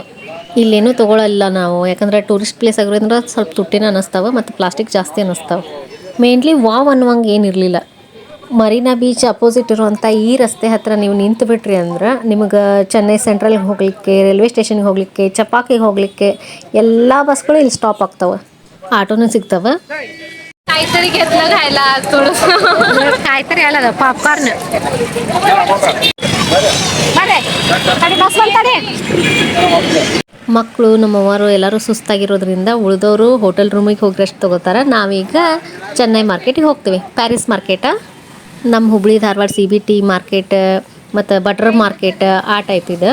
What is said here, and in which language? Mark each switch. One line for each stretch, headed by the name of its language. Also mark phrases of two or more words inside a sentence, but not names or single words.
Kannada: ಇಲ್ಲೇನೂ ತೊಗೊಳಲ್ಲ ನಾವು, ಯಾಕಂದ್ರೆ
English: tourist place
Kannada: ಆಗಿರೋದ್ರಿಂದ ಸ್ವಲ್ಪ ತುಟ್ಟಿನ ಅನ್ನಿಸ್ತಾವೆ ಮತ್ತು ಪ್ಲಾಸ್ಟಿಕ್ ಜಾಸ್ತಿ ಅನ್ನಿಸ್ತಾವೆ.
English: mainly wow
Kannada: ಅನ್ನುವಂಗೆ ಏನಿರಲಿಲ್ಲ. ಮರೀನಾ ಬೀಚ್ ಅಪೋಸಿಟ್ ಇರುವಂಥ ಈ ರಸ್ತೆ ಹತ್ರ ನೀವು ನಿಂತು ಬಿಟ್ರಿ ಅಂದ್ರೆ ನಿಮಗೆ ಚೆನ್ನೈ ಸೆಂಟ್ರಲ್ಗೆ ಹೋಗಲಿಕ್ಕೆ,
English: railway station
Kannada: ಹೋಗಲಿಕ್ಕೆ, ಚಪಾಕಿಗೆ ಹೋಗಲಿಕ್ಕೆ ಎಲ್ಲ ಬಸ್ಗಳು ಇಲ್ಲಿ ಸ್ಟಾಪ್ ಆಗ್ತಾವೆ. ಆಟೋನೂ ಸಿಗ್ತಾವೆ.
Marathi: काहीतरी घेतलं खायला आज थोडस.
Kannada: ಕಾಯ್ತರಿ ಅಲ್ಲದ ಪಾಪ್ಕಾರ್ನ್. ಮಕ್ಕಳು ನಮ್ಮವರು ಎಲ್ಲರೂ ಸುಸ್ತಾಗಿರೋದ್ರಿಂದ ಉಳಿದವರು ಹೋಟೆಲ್ ರೂಮಿಗೆ ಹೋಗಿ ರೆಸ್ಟ್ ತೊಗೋತಾರೆ. ನಾವೀಗ ಚೆನ್ನೈ ಮಾರ್ಕೆಟಿಗೆ ಹೋಗ್ತೀವಿ. ಪ್ಯಾರಿಸ್ ಮಾರ್ಕೆಟ, ನಮ್ಮ ಹುಬ್ಳಿ ಧಾರವಾಡ CBT ಮಾರ್ಕೆಟ್ ಮತ್ತು ಬಟ್ರ್ ಮಾರ್ಕೆಟ್ ಆ ಟೈಪ್ ಇದೆ.